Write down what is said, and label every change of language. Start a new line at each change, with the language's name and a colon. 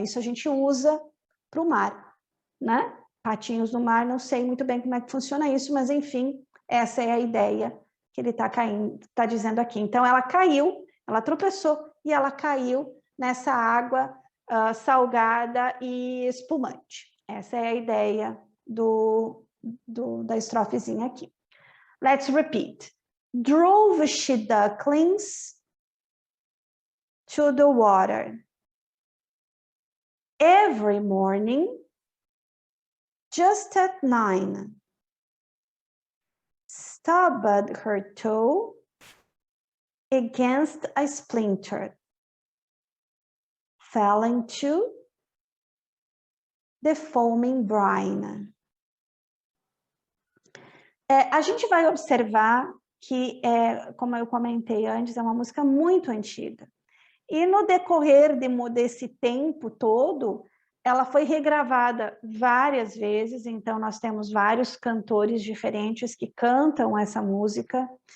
Portuguese: Isso a gente usa para o mar, né? Patinhos no mar, não sei muito bem como é que funciona isso, mas enfim, essa é a ideia que ele está dizendo aqui. Então, ela caiu, ela tropeçou e ela caiu nessa água salgada e espumante. Essa é a ideia da estrofezinha aqui.
English: Let's repeat. Drove she ducklings to the water every morning just at 9. Stubbed her toe against a splinter, fell into the foaming brine.
Portuguese: A gente vai observar que, como eu comentei antes, é uma música muito antiga. E no decorrer desse tempo todo, ela foi regravada várias vezes, então nós temos vários cantores diferentes que cantam essa música.